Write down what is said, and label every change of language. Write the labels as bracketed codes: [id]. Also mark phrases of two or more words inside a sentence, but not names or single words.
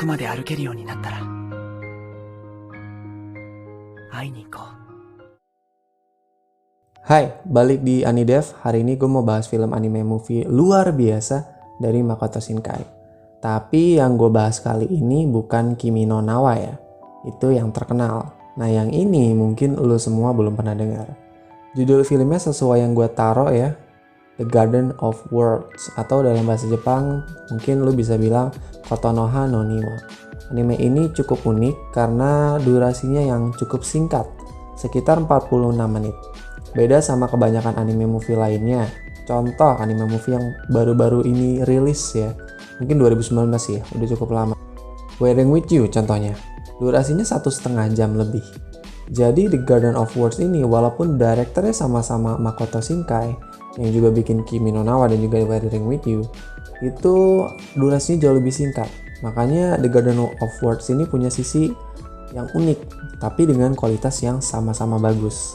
[ja] 歩けるようになったら会いに行こう。 [id] Hai, balik di Anidev. Hari ini gue mau bahas film [en] anime movie [id] luar biasa dari Makoto Shinkai. Tapi yang gue bahas kali ini bukan Kimi no Na wa ya. Itu yang terkenal. Nah yang ini mungkin lu semua belum pernah dengar. Judul filmnya sesuai yang gue taruh ya, The Garden of Worlds, atau dalam bahasa Jepang mungkin lu bisa bilang Kotonoha no Niwa. Anime ini cukup unik karena durasinya yang cukup singkat, sekitar 46 menit. Beda sama kebanyakan [en] anime movie [id] lainnya. Contoh [en] anime movie [id] yang baru-baru ini rilis ya, mungkin 2019 ya, udah cukup lama. Wearing with You contohnya, durasinya 1,5 jam lebih. Jadi The Garden of Worlds ini walaupun direkturnya sama-sama Makoto Shinkai yang juga bikin Kimi no Na wa dan juga Wearing with You, itu durasinya jauh lebih singkat. Makanya The Garden of Worlds ini punya sisi yang unik, tapi dengan kualitas yang sama-sama bagus.